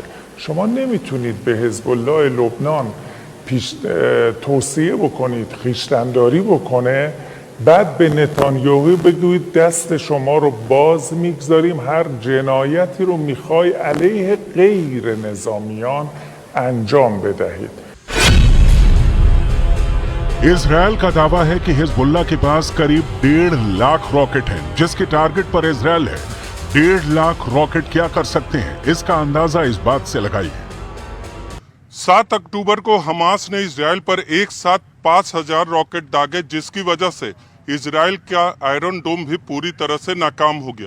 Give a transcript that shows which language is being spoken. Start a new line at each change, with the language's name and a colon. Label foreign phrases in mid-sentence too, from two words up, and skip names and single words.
Persian: شما نمیتونید به حزب الله لبنان توصیه بکنید خویشتن‌داری بکنه، بعد به نتانیاهو بگویید دست شما رو باز میگذاریم، هر جنایتی رو میخوای علیه غیر نظامیان انجام بدهید.
Hindi: इजराइल का दावा है कि हिजबुल्लाह के पास करीब 1.5 लाख रॉकेट हैं, जिसके टारगेट पर इजराइल है। 1.5 लाख रॉकेट क्या कर सकते हैं, इसका अंदाजा इस बात से लगाइए। 7 अक्टूबर को हमास ने इजराइल पर एक साथ 5000 रॉकेट दागे, जिसकी वजह से इजराइल का आयरन डोम भी पूरी तरह से नाकाम हो गया।